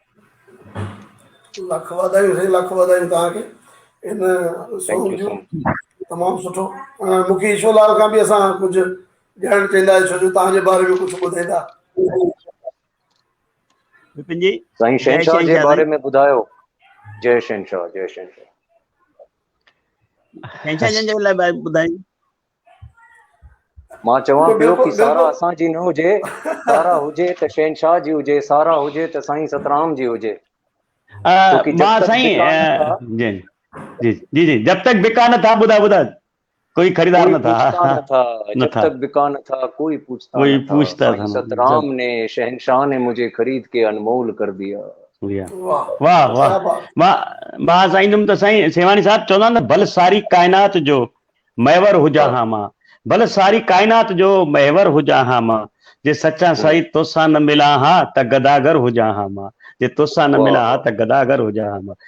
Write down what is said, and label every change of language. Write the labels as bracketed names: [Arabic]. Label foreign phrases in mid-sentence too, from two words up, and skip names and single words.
[Sindhi] लख वाधायूं साईं, लख वाधायूं तव्हांखे इन [English] थैंक सॉन्ग यू [Sindhi] जो। [English] so much. [Sindhi] तमामु सुठो। मूंखे ईश्वरलाल खां बि असां कुझु ॼाण चवंदा, छो जो तव्हांजे बारे में कुझु ॿुधाईंदा। विपिन जी, साईं जय शहनशाह जे शहनशाह बारे साईं। में ॿुधायो। जय शहनशाह, जय शहनशाह। शहनशाह जन जे लाइ ॿुधाई। मां चवां पियो बिल्कुलु कि सारा बिल्कुलु असांजी न हुजे, सारा हुजे त शहनशाह जी हुजे, सारा हुजे त साईं सतराम जी हुजे। [Hindi] क्योंकि जब [Sindhi] मां [Hindi] तक साईं बिका न था, [Sindhi] जी जी जी जी, जब तक बिका नथा, ॿुधा कोई खरीदार कोई नथा। [Hindi] पूछता न था। जब [Sindhi] नथा [Hindi] तक बिका न था, कोई पूछता कोई न था। पूछता साईं था न। सतराम ने, शहनशाह ने मुझे खरीद के अनमोल कर दिया। वाह वाह वाह। क्या बात। [Sindhi] मां साईं त साईं सेवानी साहब चवंदा न, भल सारी काइनात जो महवर हुजा हा मां, भल सारी काइनात जो महवर हुजा हा मां, जे सच्चा साईं तोसां न मिला हा त गदागर हुजा हा मां, जे तोसां न मिला हा त गदागर हुजा हा मां।